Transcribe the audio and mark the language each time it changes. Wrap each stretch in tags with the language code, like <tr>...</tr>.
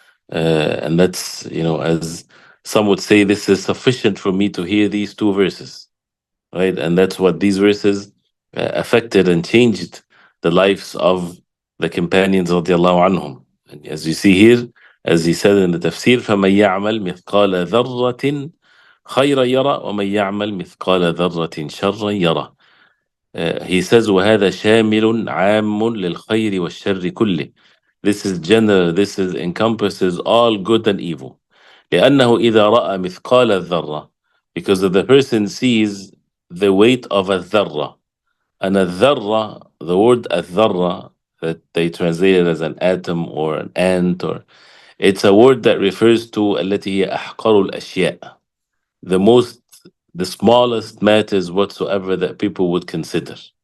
<en>And that's, as some would say, this is sufficient for me to hear these two verses, right? And that's what these verses affected and changed the lives of the companions radiallahu anhum. And as you see here, as he said in the tafsir,</en> <ar>فَمَنْ يَعْمَلْ مِثْقَالَ ذَرَّةٍ خَيْرًا يَرَى وَمَنْ يَعْمَلْ مِثْقَالَ ذَرَّةٍ شَرًّا يَرَى.</ar> <en>He says,</en> <ar>وَهَذَا شَامِلٌ عَامٌ لِلْخَيْرِ وَالشَّرِّ كُلِّهِ.</ar> <en>This is general, this is encompasses all good and evil.</en> <ar>لأنه إذا رأى مثقال الذرة,</ar> <en>because if the person sees the weight of a dharra, and a dharra, the word dharra that they translated as an atom or an ant, or it's a word that refers to</en> <ar>التي هي أحقر الأشياء,</ar> <en>the most, the smallest matters whatsoever that people would consider.</en>